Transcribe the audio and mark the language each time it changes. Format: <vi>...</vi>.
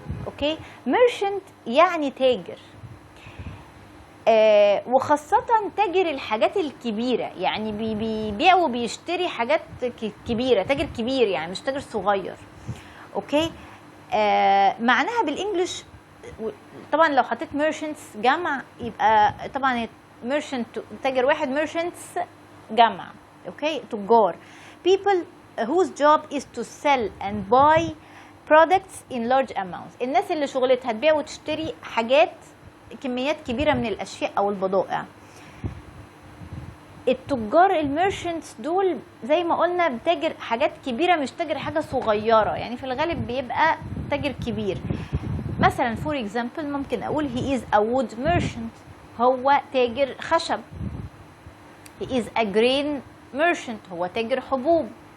<ar>أوكي، merchant يعني تاجر، وخاصة تاجر الحاجات الكبيرة، يعني بيبيع وبيشتري حاجات كبيرة، تاجر كبير يعني مش تاجر صغير. أوكي، معناها بالإنجليش طبعا لو حطيت merchants جمع يبقى طبعا merchant تاجر واحد، merchants جمع. اوكي، تجار.</ar> <en>people whose job is to sell and buy products in large amounts.</en> <ar>الناس اللي شغلتها تبيع وتشتري حاجات كميات كبيرة من الأشياء أو البضائع. التجار الميرشنتس دول زي ما قلنا بتاجر حاجات كبيرة، مش تاجر حاجة صغيرة، يعني في الغالب بيبقى تاجر كبير. مثلا فور example ممكن أقول</ar> <en>he is a wood merchant،</en> <ar>هو تاجر خشب.</ar> <en>he is a grain merchant،</en> <ar>هو تاجر حبوب.</ar>